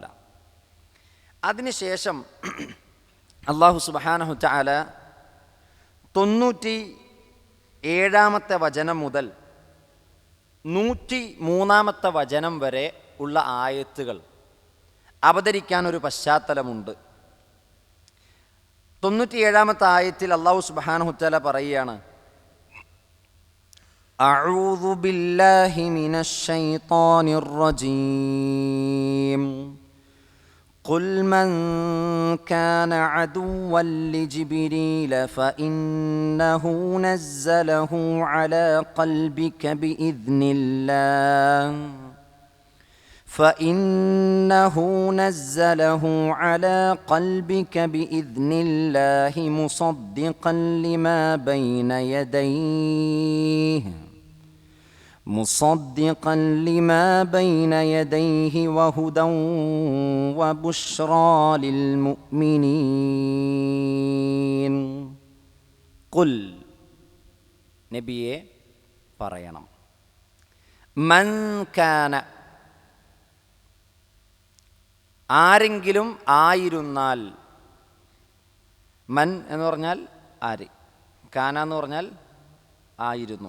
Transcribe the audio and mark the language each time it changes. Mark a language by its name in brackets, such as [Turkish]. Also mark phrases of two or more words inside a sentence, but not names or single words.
[Malayalam] അതിനുശേഷം [Arabic] الله سبحانه تعالى [Malayalam] 97-ാമത്തെ വചനം മുതൽ 103-ാമത്തെ വചനം വരെ ഉള്ള ആയത്തുകൾ അവതരിക്കാൻ ഒരു പശ്ചാത്തലമുണ്ട്. 97-ാമത്തെ ആയത്തിൽ [Arabic] الله سبحانه تعالى പറയുകയാണ്, أعوذ بالله من الشيطان الرجيم قل من كان عدوا لجبريل فإنه نزله على قلبك بإذن الله مصدقا لما بين يديه وهدى وبشرى للمؤمنين. [Malayalam] قل നബിയെ പറയണം, [Arabic] من كان, [Malayalam] ആരെങ്കിലും ആയിരുന്നാൽ. മൻ എന്ന് പറഞ്ഞാൽ ആര്, കാന എന്ന് പറഞ്ഞാൽ ആയിരുന്നു.